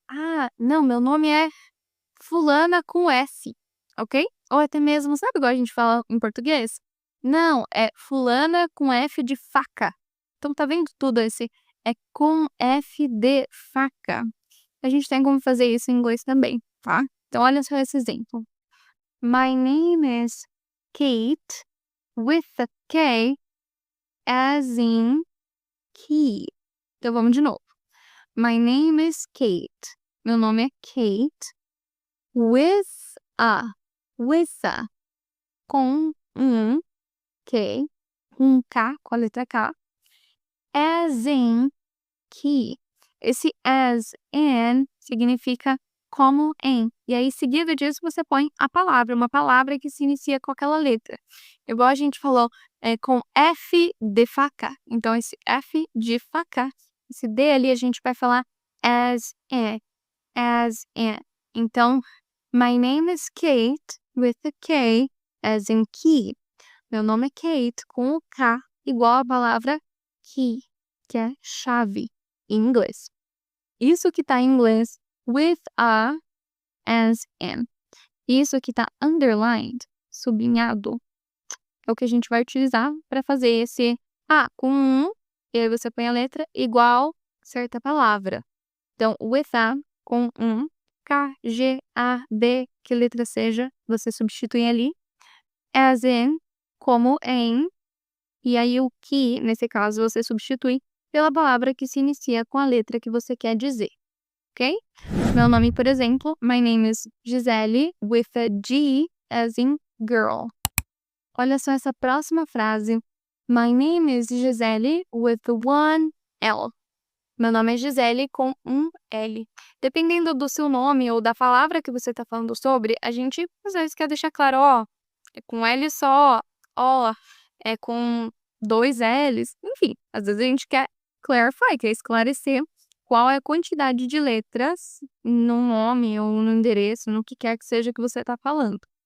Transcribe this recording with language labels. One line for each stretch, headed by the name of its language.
Portuguese: Ah, não, meu nome é fulana com S, ok? Ou até mesmo, sabe igual a gente fala em português? Não, é fulana com F de faca. Então, tá vendo tudo esse? É com F de faca. A gente tem como fazer isso em inglês também, tá? Então, olha só esse exemplo.
English: My name is Kate with a K as in key.
Portuguese: Então, vamos de novo.
English: My name is Kate.
Portuguese: Meu nome é Kate
English: with a,
Portuguese: com K, com K, com a letra K,
English: as in key.
Portuguese: Esse
English: as in
Portuguese: significa como em. E aí, seguido disso, você põe a palavra, uma palavra que se inicia com aquela letra. Igual a gente falou, com F de faca. Então, esse F de faca, esse D ali, a gente vai falar
English: as in, as in. Então, my name is Kate with a K as in key.
Portuguese: Meu nome é Kate com o K igual a palavra key, que é chave em inglês. Isso que tá em inglês
English: with a, as in.
Portuguese: Isso que tá underlined, sublinhado, é o que a gente vai utilizar para fazer esse com e aí você põe a letra igual certa palavra. Então,
English: with a,
Portuguese: com K, G, A, B, que letra seja, você substitui ali.
English: As in,
Portuguese: como em, e aí o que, nesse caso, você substitui pela palavra que se inicia com a letra que você quer dizer, ok? Meu nome, por exemplo,
English: my name is Gisele with a G as in girl.
Portuguese: Olha só essa próxima frase.
English: My name is Gisele with one L.
Portuguese: Meu nome é Gisele com L. Dependendo do seu nome ou da palavra que você está falando sobre, a gente às vezes quer deixar claro, ó, é com L só, ó, é com 2 L's. Enfim, às vezes a gente quer clarify, quer esclarecer qual é a quantidade de letras no nome ou no endereço, no que quer que seja que você está falando.